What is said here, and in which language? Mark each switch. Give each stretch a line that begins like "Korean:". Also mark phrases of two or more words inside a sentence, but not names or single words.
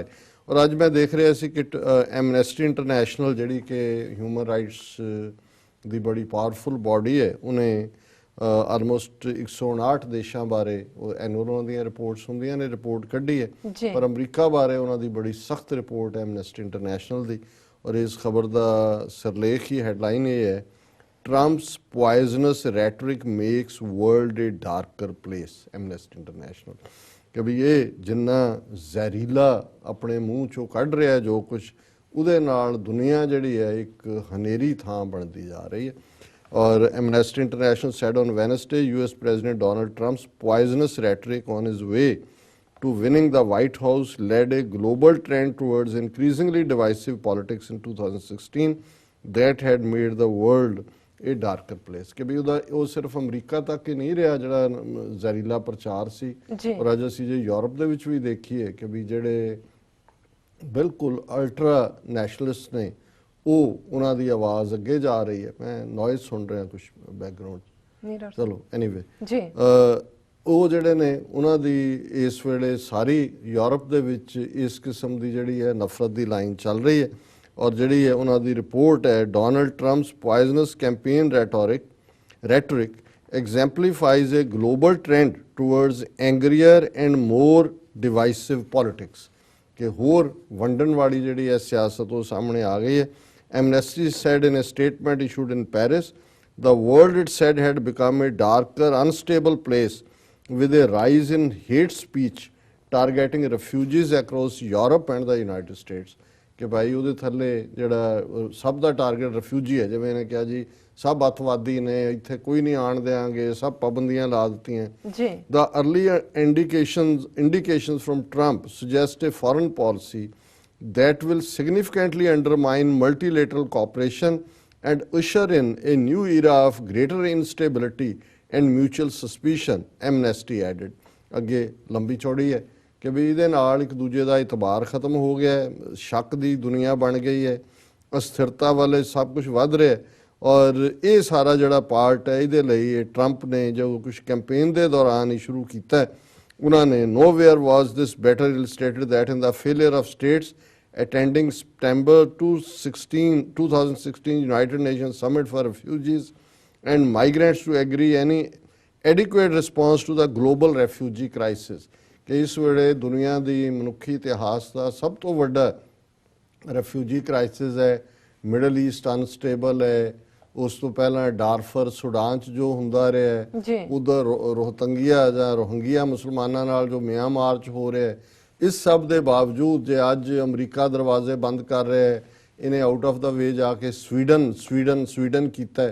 Punjabi: ਔਰ ਅੱਜ ਮੈਂ ਦੇਖ ਰਿਹਾ ਸੀ ਕਿ ਐਮਨੈਸਟੀ ਇੰਟਰਨੈਸ਼ਨਲ ਜਿਹੜੀ ਕਿ
English: human rights
Punjabi: ਦੀ ਬੜੀ
English: powerful body
Punjabi: ਹੈ, ਉਹਨੇ ਆਲਮੋਸਟ 159 ਦੇਸ਼ਾਂ ਬਾਰੇ ਉਹ ਐਨੂਅਲ ਉਹਨਾਂ ਦੀਆਂ ਰਿਪੋਰਟਸ ਹੁੰਦੀਆਂ ਨੇ, ਰਿਪੋਰਟ ਕੱਢੀ ਹੈ। ਪਰ ਅਮਰੀਕਾ ਬਾਰੇ ਉਹਨਾਂ ਦੀ ਬੜੀ ਸਖਤ ਰਿਪੋਰਟ ਹੈ ਐਮਨੈਸਟੀ ਇੰਟਰਨੈਸ਼ਨਲ ਦੀ। ਔਰ ਇਸ ਖਬਰ ਦਾ ਸਿਰਲੇਖ ਹੀ ਹੈਡਲਾਈਨ ਇਹ ਹੈ,
English: Trump's poisonous rhetoric makes world a darker place, Amnesty International।
Punjabi: ਕਿ ਵੀ ਇਹ ਜਿੰਨਾ ਜ਼ਹਿਰੀਲਾ ਆਪਣੇ ਮੂੰਹ ਚੋਂ ਕੱਢ ਰਿਹਾ ਜੋ ਕੁਛ, ਉਹਦੇ ਨਾਲ ਦੁਨੀਆ ਜਿਹੜੀ ਹੈ ਇੱਕ ਹਨੇਰੀ ਥਾਂ ਬਣਦੀ ਜਾ ਰਹੀ ਹੈ।
English: ਔਰ Amnesty International said on Wednesday, US President Donald Trump's poisonous rhetoric on his way to winning the White House led a global trend towards increasingly divisive politics in 2016 that had made the world ਇਹ darker place.
Punjabi: ਕਿ ਵੀ ਉਹਦਾ ਉਹ ਸਿਰਫ ਅਮਰੀਕਾ ਤੱਕ ਹੀ ਨਹੀਂ ਰਿਹਾ ਜਿਹੜਾ ਜ਼ਹਿਰੀਲਾ ਪ੍ਰਚਾਰ ਸੀ। ਔਰ ਅੱਜ ਅਸੀਂ ਜੇ ਯੂਰਪ ਦੇ ਵਿੱਚ ਵੀ ਦੇਖੀਏ ਕਿ ਵੀ ਜਿਹੜੇ ਬਿਲਕੁਲ
English: ultra nationalist
Punjabi: ਨੇ ਉਹ ਉਹਨਾਂ ਦੀ ਆਵਾਜ਼ ਅੱਗੇ ਜਾ ਰਹੀ ਹੈ। ਮੈਂ ਨੋਇਜ਼ ਸੁਣ ਰਿਹਾ ਕੁਝ ਬੈਕਗਰਾਉਂਡ, ਚਲੋ ਐਨੀਵੇ ਜੀ। ਉਹ ਜਿਹੜੇ ਨੇ ਉਹਨਾਂ ਦੀ ਇਸ ਵੇਲੇ ਸਾਰੀ ਯੂਰਪ ਦੇ ਵਿੱਚ ਇਸ ਕਿਸਮ ਦੀ ਜਿਹੜੀ ਹੈ ਨਫ਼ਰਤ ਦੀ ਲਾਈਨ ਚੱਲ ਰਹੀ ਹੈ। ਔਰ ਜਿਹੜੀ ਹੈ ਉਹਨਾਂ ਦੀ ਰਿਪੋਰਟ ਹੈ,
English: Donald Trump's poisonous campaign rhetoric exemplifies a global trend towards angrier and more divisive politics।
Punjabi: ਕਿ ਹੋਰ ਵੰਡਣ ਵਾਲੀ ਜਿਹੜੀ ਹੈ ਸਿਆਸਤ ਉਹ ਸਾਹਮਣੇ ਆ ਗਈ ਹੈ।
English: Amnesty said in a statement issued in Paris, the world it said had become a darker, unstable place with a rise in hate speech targeting refugees across Europe and the United States।
Punjabi: ਕਿ ਭਾਈ ਉਹਦੇ ਥੱਲੇ ਜਿਹੜਾ ਸਭ ਦਾ ਟਾਰਗੇਟ ਰਿਫਿਊਜੀ ਹੈ। ਜਿਵੇਂ ਇਹਨੇ ਕਿਹਾ ਜੀ ਸਭ ਅੱਤਵਾਦੀ ਨੇ, ਇੱਥੇ ਕੋਈ ਨਹੀਂ ਆਉਣ ਦਿਆਂਗੇ, ਸਭ ਪਾਬੰਦੀਆਂ ਲਾ ਦਿੱਤੀਆਂ।
English: The early indications from Trump suggest a foreign policy that will significantly undermine multilateral cooperation and usher in a new era of greater instability and mutual suspicion, Amnesty added।
Punjabi: ਅੱਗੇ ਲੰਬੀ ਚੌੜੀ ਹੈ ਕਿ ਵੀ ਇਹਦੇ ਨਾਲ ਇੱਕ ਦੂਜੇ ਦਾ ਇਤਬਾਰ ਖਤਮ ਹੋ ਗਿਆ ਹੈ, ਸ਼ੱਕ ਦੀ ਦੁਨੀਆ ਬਣ ਗਈ ਹੈ, ਅਸਥਿਰਤਾ ਵਾਲੇ ਸਭ ਕੁਝ ਵੱਧ ਰਿਹਾ। ਔਰ ਇਹ ਸਾਰਾ ਜਿਹੜਾ ਪਾਰਟ ਹੈ ਇਹਦੇ ਲਈ ਇਹ ਟਰੰਪ ਨੇ ਜੋ ਕੁਝ ਕੈਂਪੇਨ ਦੇ ਦੌਰਾਨ ਹੀ ਸ਼ੁਰੂ ਕੀਤਾ। ਉਹਨਾਂ ਨੇ
English: nowhere was this better illustrated that in the failure of states attending September 2016 United Nations Summit for Refugees and Migrants to agree any adequate response to the global refugee crisis।
Punjabi: ਕਿ ਇਸ ਵੇਲੇ ਦੁਨੀਆ ਦੀ ਮਨੁੱਖੀ ਇਤਿਹਾਸ ਦਾ ਸਭ ਤੋਂ ਵੱਡਾ
English: refugee crisis
Punjabi: ਹੈ। ਮਿਡਲ ਈਸਟ ਅਨਸਟੇਬਲ ਹੈ। ਉਸ ਤੋਂ ਪਹਿਲਾਂ ਡਾਰਫਰ ਸੁਡਾਨ 'ਚ ਜੋ ਹੁੰਦਾ ਰਿਹਾ ਹੈ, ਉਧਰ ਰੋਹਤੰਗੀਆ ਜਾਂ ਰੋਹਿੰਗੀਆ ਮੁਸਲਮਾਨਾਂ ਨਾਲ ਜੋ ਮਿਆਂਮਾਰ 'ਚ ਹੋ ਰਿਹਾ ਹੈ, ਇਸ ਸਭ ਦੇ ਬਾਵਜੂਦ ਜੇ ਅੱਜ ਅਮਰੀਕਾ ਦਰਵਾਜ਼ੇ ਬੰਦ ਕਰ ਰਿਹਾ ਹੈ, ਇਹਨੇ
English: out of the way
Punjabi: ਜਾ ਕੇ ਸਵੀਡਨ ਕੀਤਾ।